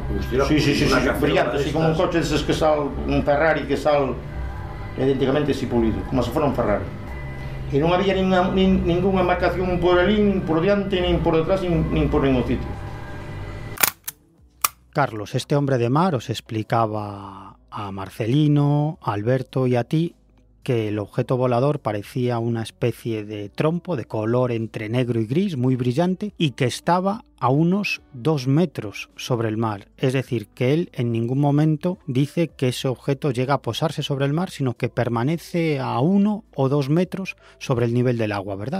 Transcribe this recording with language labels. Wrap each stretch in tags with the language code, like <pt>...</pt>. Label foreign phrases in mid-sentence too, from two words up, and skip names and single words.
<gl>Sí, brillante, así como un coche deses que sal, un Ferrari que sal idénticamente así pulido, como se fora un Ferrari. E non había ninguna marcación por ali, nin por diante, nin por detrás, nin por ningún sitio.</gl> <es>Carlos, este hombre de mar os explicaba a Marcelino, a Alberto y a ti que el objeto volador parecía una especie de trompo de color entre negro y gris, muy brillante, y que estaba a unos 2 metros sobre el mar. Es decir, que él en ningún momento dice que ese objeto llega a posarse sobre el mar, sino que permanece a 1 o 2 metros sobre el nivel del agua, ¿verdad?</es>